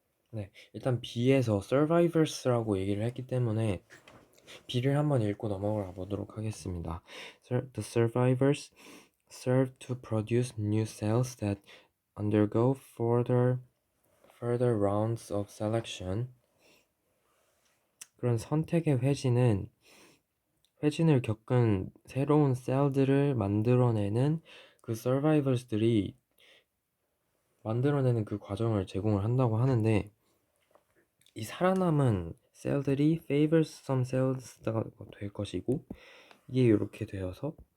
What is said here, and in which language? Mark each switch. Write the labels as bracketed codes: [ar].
[ko] 네, 일단 B에서 survivors라고 얘기를 했기 때문에 B를 한번 읽고 넘어가 보도록 하겠습니다. [en] The survivors serve to produce new cells that undergo further rounds of selection. [ko] 그런 선택의 회진을 겪은 새로운 셀들을 만들어내는 그 survivors들이 만들어내는 그 과정을 제공을 한다고 하는데, 이 살아남은 셀들이 [en] favors some cells [ko] 가 될 것이고, 이게 이렇게 되어서